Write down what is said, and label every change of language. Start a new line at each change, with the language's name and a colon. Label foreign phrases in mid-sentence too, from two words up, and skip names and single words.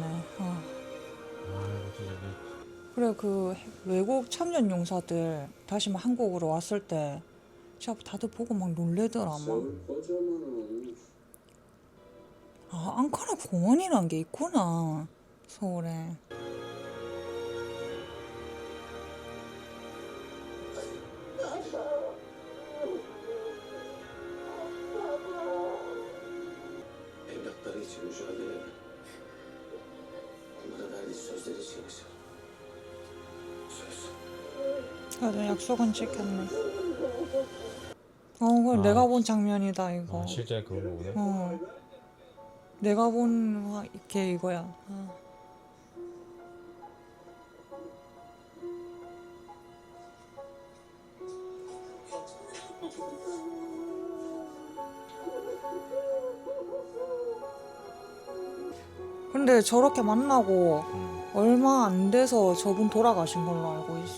Korean: 아, 진짜 그래 그 외국 참전 용사들 다시 막 한국으로 왔을 때 진짜 다들 보고 막 놀래더라 막.
Turkish: Kocaman
Korean: 아 앙카라 공원이란 게 있구나 서울에.
Turkish: evlatları için mücadele eden, onlara verdiği sözleri çalışır. Söz.
Korean: 그래도 약속은 지켰네. 그건 내가 본 장면이다 이거. 아, 실제 그런 거네. 내가 본 게 이거야. 근데 저렇게 만나고 얼마 안 돼서 저분 돌아가신 걸로 알고 있어.